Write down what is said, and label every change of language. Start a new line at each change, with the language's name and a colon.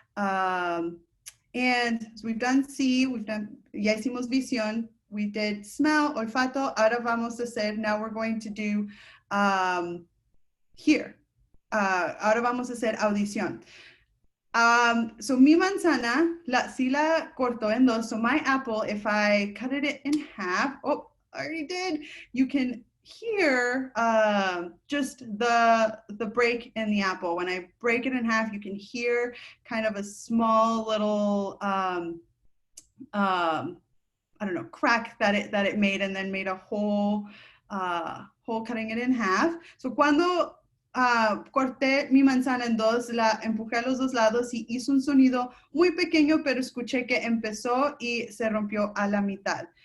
English: And so we've done see,
Spanish: ya hicimos visión,
English: we did smell, olfato,
Spanish: ahora vamos a hacer,
English: now we're going to do hear.
Spanish: Ahora vamos a hacer audición. So mi manzana, si la corto en dos.
English: So my apple, if I cut it in half, oh, I already did. You can hear just the break in the apple. When I break it in half, you can hear kind of a small little, I don't know, crack that it made, and then made a hole cutting it in half.
Spanish: So cuando corté mi manzana en dos, la empujé a los dos lados y hizo un sonido muy pequeño, pero escuché que empezó y se rompió a la mitad.